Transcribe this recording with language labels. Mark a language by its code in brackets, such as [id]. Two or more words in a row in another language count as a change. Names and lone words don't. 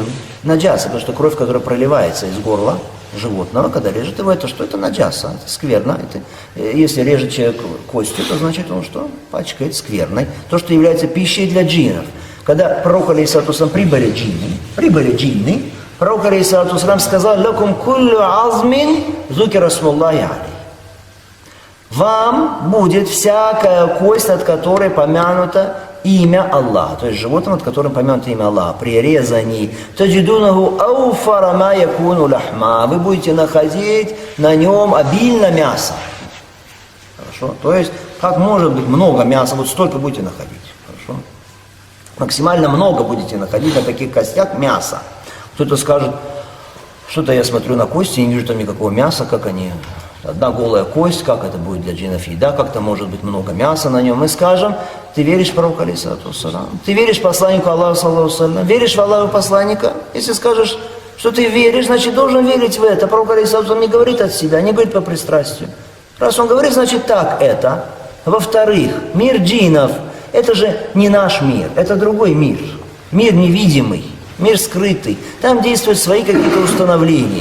[ru] Наджаса, потому что кровь, которая проливается из горла животного, когда режет его, это что? Это наджаса, это скверно. Если режет человек костью, то значит он что? Пачкает скверной. То, что является пищей для джиннов. Когда пророк [ar] عليه الصلاة والسلام [ru] прибыли джинны, пророк [ar] عليه الصلاة والسلام [ru] сказал: [ar] «لكم كل عظم ذكر اسم الله عليه». [ru] Вам будет всякая кость, от которой помянуто имя Аллаха, то есть животным, от которым помянуто имя Аллаха, при резании. [ar] تجدونه أوفر ما يكون لحما. [ru] Вы будете находить на нем обильно мяса. Хорошо? То есть, как может быть много мяса, вот столько будете находить. Хорошо? Максимально много будете находить на таких костях мяса. Кто-то скажет, что-то я смотрю на кости и не вижу там никакого мяса, как они... Одна голая кость, как это будет для джиннов еда, как-то может быть много мяса на нем. Мы скажем: ты веришь в пророка [ar] عليه الصلاة والسلام? [ru] Ты веришь посланнику Аллаха [ar] صلى الله عليه وسلم? [ru] Веришь в Аллаха посланника? Если скажешь, что ты веришь, значит должен верить в это. Пророк [ar] عليه الصلاة والسلام [ru] не говорит от себя, не говорит по пристрастию. Раз он говорит, значит так это. Во-вторых, мир джиннов – это же не наш мир, это другой мир. Мир невидимый, мир скрытый. Там действуют свои какие-то установления.